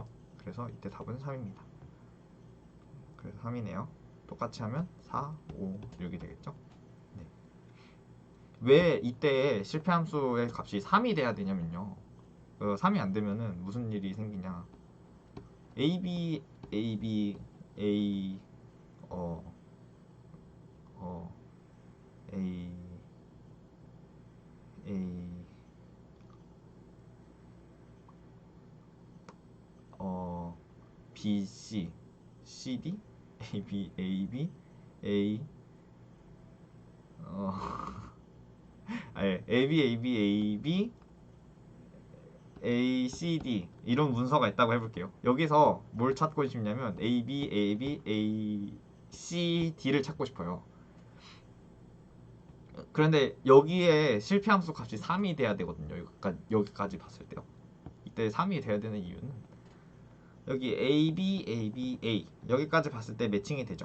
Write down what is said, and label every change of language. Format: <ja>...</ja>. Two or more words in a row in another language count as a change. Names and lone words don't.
<ko>그래서 이때 답은 3입니다. 그래서 3이네요. 똑같이 하면 4, 5, 6이 되겠죠. 네. 왜 이때 실패함수의 값이 3이 돼야 되냐면요. 3이 안 되면은 무슨 일이 생기냐. AB, AB, A, 어, A, A, B, C, CD, A, B, A, B, A, A, B, A, B, A, B, A, C, D 이런 문서가 있다고 해볼게요. 여기서 뭘 찾고 싶냐면 A, B, A, B, A, C, D를 찾고 싶어요. 그런데 여기에 실패함수 값이 3이 돼야 되거든요. 여기까지 봤을 때요. 이때 3이 돼야 되는 이유는 여기 A, B, A, B, A 여기까지 봤을 때 매칭이 되죠.</ko>